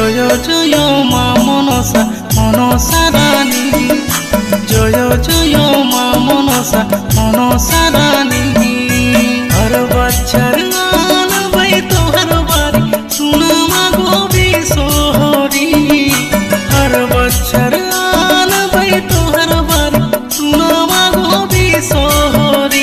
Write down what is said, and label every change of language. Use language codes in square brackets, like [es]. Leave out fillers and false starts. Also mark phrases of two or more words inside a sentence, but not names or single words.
[bn] জয় মা মনসা মনসা রানী, জয় জয় মা মনসা মনসা রানী। [anp] हर बच्चर आलबै तोहर बारी सुन मागो बिसोहरी, हर बच्चर आलबै तोहर बारी सुन मागो बिसोहरी।